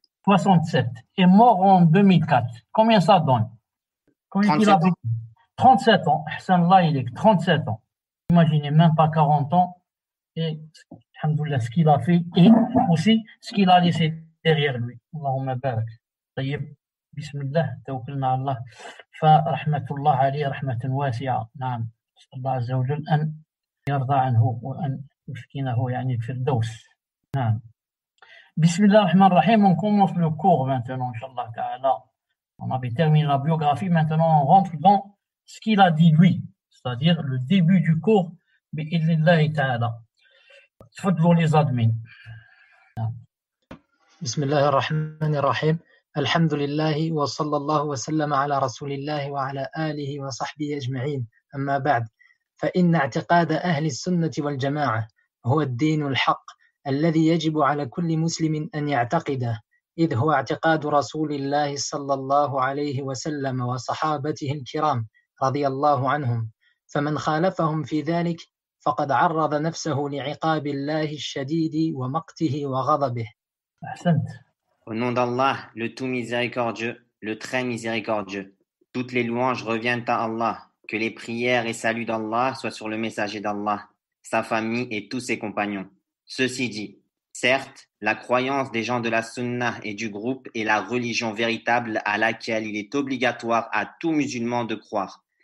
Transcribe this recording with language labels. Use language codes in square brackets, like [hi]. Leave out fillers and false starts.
[fr] 67. Et mort en 2004. Combien ça donne? Combien il avait? 37 ans. Hassan, là, il est 37 ans. Imaginez, même pas 40 ans. Et, alhamdoulilah, ce qu'il a fait et aussi ce qu'il a laissé derrière lui. [ar] Allahumma barak. طيب بسم الله توكلنا على الله فرحمة الله عليه رحمة واسعة. نعم نسأل الله عز وجل أن يرضى عنه وأن يسكنه يعني الفردوس. نعم بسم الله الرحمن الرحيم. [fr] On commence le cours maintenant, Inch'Allah Ta'ala. On avait terminé la biographie, maintenant on rentre dans ce qu'il a dit lui, c'est-à-dire le début du cours. [ar] بإذن Ta'ala. تفضلوا [fr] les admins. [ar] بسم الله الرحمن الرحيم. الحمد لله وصلى الله وسلم على رسول الله وعلى آله وصحبه أجمعين. أما بعد، فإن اعتقاد أهل السنة والجماعة هو الدين الحق الذي يجب على كل مسلم أن يعتقده، إذ هو اعتقاد رسول الله صلى الله عليه وسلم وصحابته الكرام رضي الله عنهم، فمن خالفهم في ذلك فقد عرض نفسه لعقاب الله الشديد ومقته وغضبه. أحسنت. [fr] Au nom d'Allah, le tout miséricordieux, le très miséricordieux. Toutes les louanges reviennent à Allah. Que les prières et saluts d'Allah soient sur le messager d'Allah, sa famille et tous ses compagnons. Ceci dit, certes, la croyance des gens de la Sunna et du groupe est la religion véritable à laquelle il est obligatoire à tout musulman de croire.